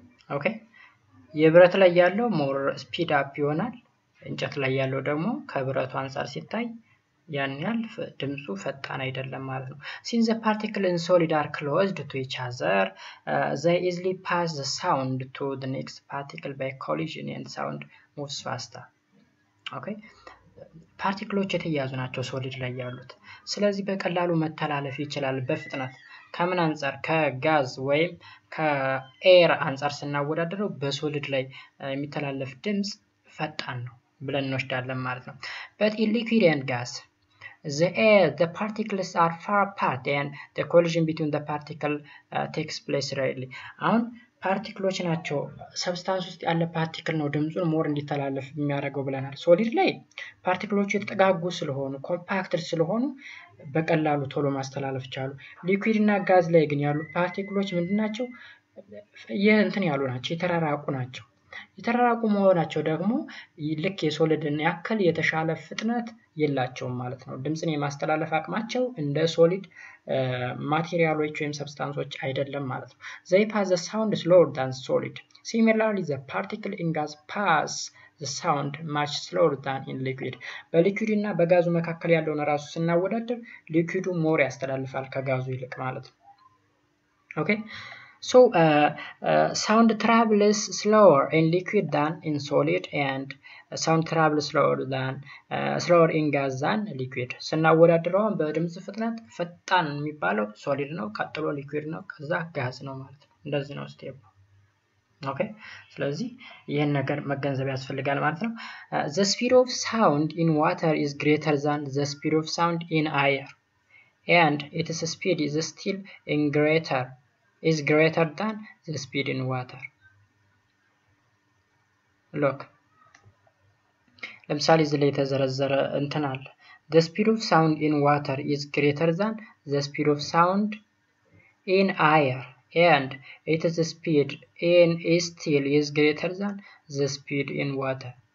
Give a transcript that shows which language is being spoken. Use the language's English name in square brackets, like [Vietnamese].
[Amharic] ኦኬ የብረት ላይ ያለው ሞር ስፒድ አፕ ይሆናል፣ እንጨት ላይ ያለው ደግሞ ከብረቱ አንፃር ሲታይ ያን ያህል ድምጹ ፈጣን አይደለም ማለት ነው። [English] Since the particle in solid are closed to each other, they easily pass the sound to the next particle by collision and sound moves faster. Okay? [Amharic] ፓርቲክሎች የተያዙ ናቸው ሶሊድ ላይ ያሉት። ስለዚህ በቀላሉ መተላለፍ ይችላል በፍጥነት። ከምን አንፃር? ከጋዝ ወይም ከኤር አንፃር ስናወዳደረው በሶሊድ ላይ የሚተላለፍ ድምጽ ፈጣን ነው ብለን እንወስዳለን ማለት ነው። [English] But in liquid and gas, the particles are far apart and the collision between the particle takes place rarely. [Amharic] አሁን ፓርቲክሎች ናቸው ሰብስታንስ ውስጥ ያለ ፓርቲክል ነው ድምጹን ሞር እንዲተላለፍ የሚያደርገው ብለናል። ሶሊድ ላይ ፓርቲክሎቹ የተጠጋጉ ስለሆኑ ኮምፓክትድ ስለሆኑ በቀላሉ ቶሎ ማስተላለፍ ቻሉ። ሊኩዊድ እና ጋዝ ላይ ግን ያሉ ፓርቲክሎች ምንድናቸው? እንትን ያሉ ናቸው፣ የተራራቁ ናቸው። የተራራቁ መሆናቸው ደግሞ ልክ የሶሊድን ያክል የተሻለ ፍጥነት የላቸውም ማለት ነው። ድምጽን የማስተላለፍ አቅማቸው እንደ ሶሊድ ማቴሪያሎች ወይም ሰብስታንሶች አይደለም ማለት ነው። [English] They pass the sound slower than solid. Similarly, the particle in gas pass the sound much slower than in liquid. [Amharic] በሊኩዊድ እና በጋዙ መካከል ያለውን ራሱ ስናወዳደር ሊኩዊዱ ሞር ያስተላልፋል ከጋዙ ይልቅ ማለት ነው። ኦኬ [English] So sound travels slower in liquid than in solid, and sound travels slower in gas than liquid. [Amharic] ስናወዳድረው በድምጽ ፍጥነት ፈጣን የሚባለው ሶሊድ ነው፣ ቀጥሎ ሊኩዊድ ነው፣ ከዛ ጋዝ ነው ማለት ነው። እንደዚህ ነው ስቴፕ። ኦኬ ስለዚህ ይሄን ነገር መገንዘብ ያስፈልጋል ማለት ነው። [English] The speed of sound in water is greater than the speed of sound in air, and its speed is still greater than the speed in water. Look, [Amharic] ለምሳሌ እዚህ ላይ የተዘረዘረ እንትን አለ። [English] The speed of sound in water is greater than the speed of sound in air, and its speed in still is greater than the speed in water.